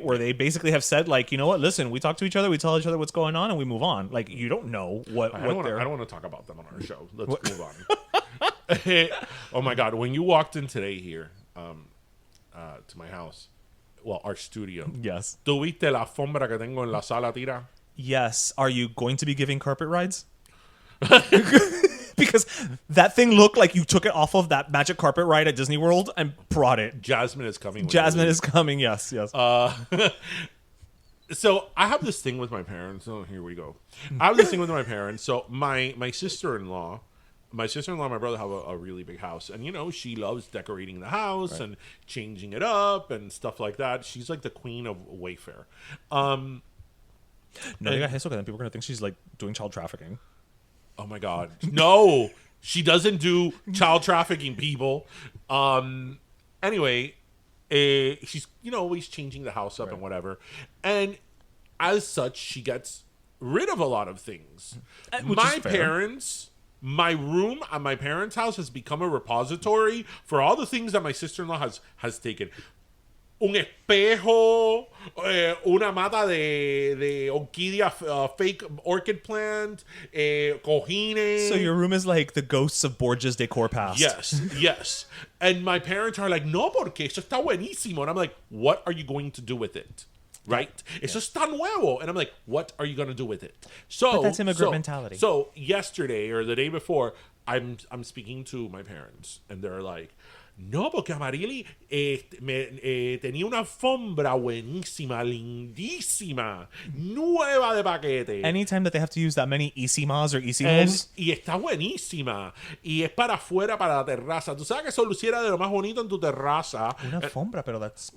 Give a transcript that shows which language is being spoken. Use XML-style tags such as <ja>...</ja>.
<en>Where they basically have said, like, you know what? Listen, we talk to each other, we tell each other what's going on, and we move on. Like, you don't know what. I don't want to talk about them on our show. Let's move on. Oh my God! When you walked in today here, to my house, well, our studio. Yes.</en> <es>¿Tuviste la alfombra que tengo en la sala tira?</es> <en>Yes. Are you going to be giving carpet rides? Because that thing looked like you took it off of that magic carpet ride at Disney World and brought it. Jasmine is coming. Jasmine is coming. Yes. So I have this thing with my parents. Oh, here we go. I have this thing with my parents. So my sister-in-law, and my brother have a really big house. And, she loves decorating the house and changing it up and stuff like that. She's like the queen of Wayfair.</en> <es>No, digas eso, que</es> <en>then people are going to think she's like doing child trafficking. Oh my God. No, she doesn't do child trafficking, people. Anyway, she's, always changing the house up and whatever. And as such, she gets rid of a lot of things. My parents, my room at my parents' house has become a repository for all the things that my sister-in-law has taken.</en> <es>Un espejo, una mata de orquídea,</es> <en>fake orchid plant,</en> <es>cojines.</es> <en>So your room is like the ghosts of Borges decor past. Yes. And my parents are like,</en> <es>no, porque eso está buenísimo.</es> <en>And I'm like, what are you going to do with it? Right?</en> <es>Eso está nuevo.</es> <en>And I'm like, what are you going to do with it? But that's immigrant mentality. So yesterday or the day before, I'm speaking to my parents, and they're like,</en> <es>no, porque Amarili tenía una alfombra buenísima, lindísima, nueva de paquete.</es> <en>Anytime that they have to use that many isimas or isimos.</en> <es>Y está buenísima. Y es para afuera, para la terraza. Tú sabes que eso luciera de lo más bonito en tu terraza. Una alfombra, pero</es> <en>that's...</en>